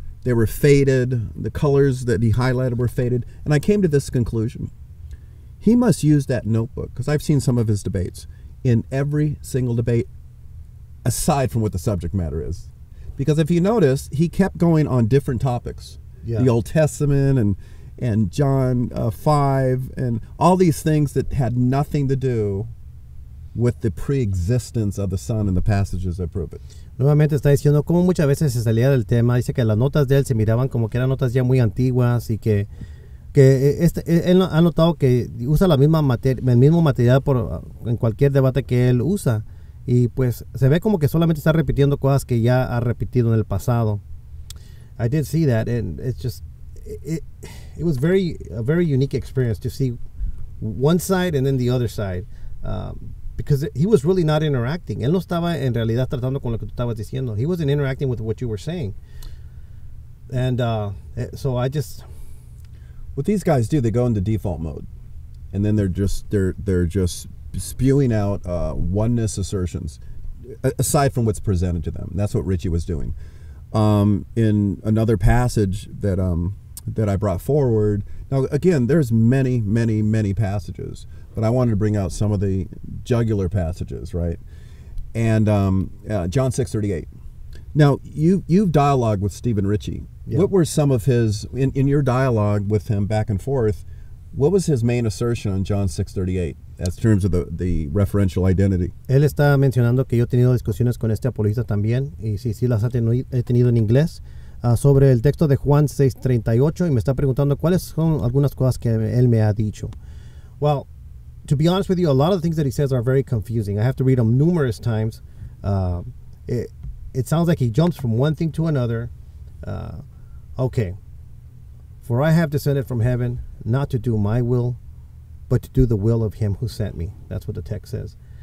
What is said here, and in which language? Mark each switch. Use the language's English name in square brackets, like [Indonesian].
[English] They were faded. The colors that he highlighted were faded, and I came to this conclusion: he must use that notebook, because I've seen some of his debates, in every single debate, aside from what the subject matter is, because if you notice, he kept going on different topics, the Old Testament and John 5, and all these things that had nothing to do with the pre-existence of the Son in the passages that prove it. [Spanish] Nuevamente está diciendo cómo muchas veces se salía del tema. Dice que las notas de él se miraban como que eran notas ya muy antiguas y que él ha notado que usa el mismo material en cualquier debate que él usa, y pues se ve como que solamente está repitiendo cosas que ya ha repetido en el pasado. [English] I did see that, and it's just it was a very unique experience to see one side and then the other side, because he was really not interacting. [Spanish] Él no estaba en realidad tratando con lo que tú estabas diciendo. [English] He wasn't interacting with what you were saying. And so what these guys do, they go into default mode, and then they're just spewing out oneness assertions aside from what's presented to them. That's what Ritchie was doing. In another passage that I brought forward. Now, again, there's many, many, many passages, but I wanted to bring out some of the jugular passages, right? And John 6:38. Now, you've dialogued with Steve Ritchie. Yeah. What were some of his, in your dialogue with him back and forth, what was his main assertion on John 6:38 as terms of the referential identity? [Spanish] Él está mencionando que yo he tenido discusiones con este apologista también, y sí las he tenido en inglés, sobre el texto de Juan 6:38, y me está preguntando cuáles son algunas cosas que él me ha dicho. [English] Well, to be honest with you, a lot of the things that he says are very confusing. I have to read them numerous times. It sounds like he jumps from one thing to another. Okay. For I have descended from heaven, not to do my will, but to do the will of him who sent me. That's what the text says.